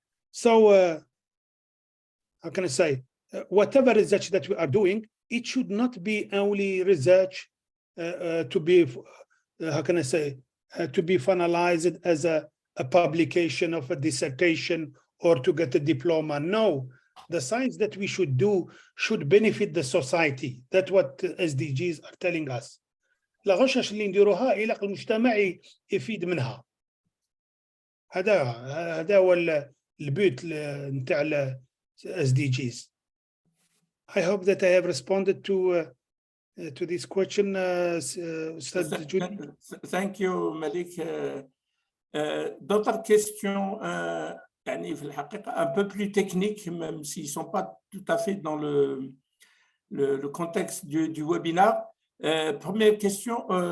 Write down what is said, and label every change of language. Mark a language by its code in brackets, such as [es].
[en] So how can I say, whatever research that we are doing, it should not be only research to be, how can I say, to be finalized as a publication of a dissertation or to get a diploma. No, the science that we should do should benefit the society. That's what SDGs are telling us. [ar] الغشش اللي نديروها إلى المجتمع يفيد منها. هذا هو البيت نتاع SDGs. [en] I hope that I have responded to this question, Ustad Judy. Thank you, Malik. [fr] D'autres questions, [ar] يعني في الحقيقة [fr] un peu plus techniques, même s'ils ne sont pas tout à fait dans le contexte du webinaire. Première question,